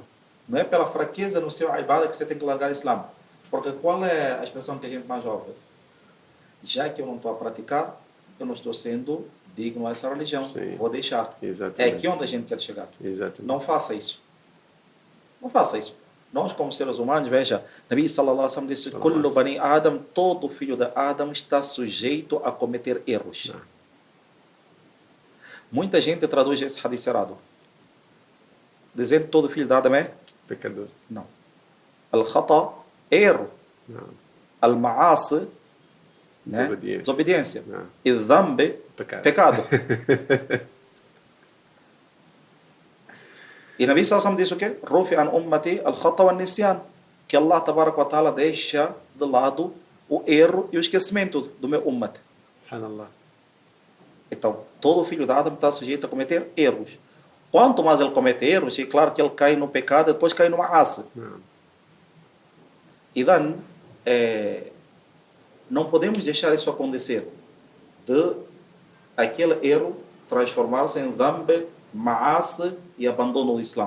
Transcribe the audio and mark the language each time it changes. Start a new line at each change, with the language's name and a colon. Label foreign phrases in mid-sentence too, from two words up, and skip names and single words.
Portuguese: Não é pela fraqueza no seu ibada que você tem que largar o Islã. Porque qual é a expressão que a gente mais ouve? Já que eu não estou a praticar, eu não estou sendo digno a essa religião. Sim. Vou deixar. Exatamente. É aqui onde a gente quer chegar. Exatamente. Não faça isso. Não faça isso. Nós, como seres humanos, veja,
Arabic: نبي صلى الله عليه وسلم disse: كل بني آدم,
Portuguese: todo filho de Adam está sujeito a cometer erros. Não. Muita gente traduz esse hadith errado, dizendo que todo filho de Adam é pecador. Não. Al-khata, erro. Não. Al-ma'asi, né? Desobediência. E dhambi, pecado. E
Arabic: نبي صلى الله
Portuguese: disse o quê?
Arabic: رفع عن أمتي الخطأ والنسيان,
Portuguese: que
Arabic: الله تبارك وتعالى
Portuguese: deixa de lado o erro e o esquecimento do meu ummat. Subhanallah. Então, todo filho de Adam está sujeito a cometer erros. Quanto mais ele comete erros, é claro que ele cai no pecado e depois cai numa asa. E daí, não podemos deixar isso acontecer, de aquele erro transformar-se em dhambi, ma'asi e abandono do Islã.